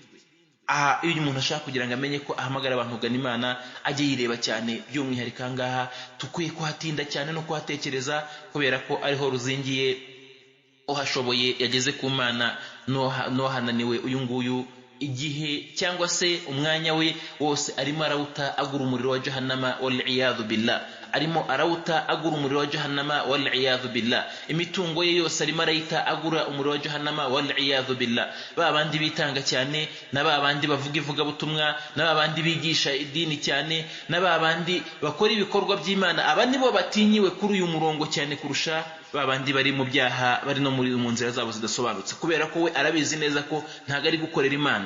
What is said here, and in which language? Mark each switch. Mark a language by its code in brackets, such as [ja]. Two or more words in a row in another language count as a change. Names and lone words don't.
[rw] Iyo umuntu ashaka kugira ngo amenye ko ahamagara abantu kugana Imana, ajye yireba cyane. By'umwihariko ahangaha tukwiye kuhatinda cyane no kuhatekereza, kubera ko ariho ruzingiye. Uhashoboye yageze ku Mana, n'uwahananiwe uyu nguyu igihe cyangwa se umwanya we wose arimo arawuta agura umuriro wa jahannama, [ar] والعياذ بالله. [rw] Arimo arawuta agura umuriro wa jahannama, [ar] والعياذ بالله. [rw] Imitungo ye yose arimo arayita agura umuriro wa jahannama, [ar] والعياذ بالله. [rw] Babandi bitanga cyane, na babandi bavuga ivugabutumwa, na babandi bigisha idini cyane, na babandi bakora ibikorwa by'Imana, aba nibo batinyiwe kuri uyu murongo cyane kurusha babandi bari mu byaha, bari no mu nzira zabo zidasobanutse, kubera ko we arabizi neza ko ntago ari gukorera Imana.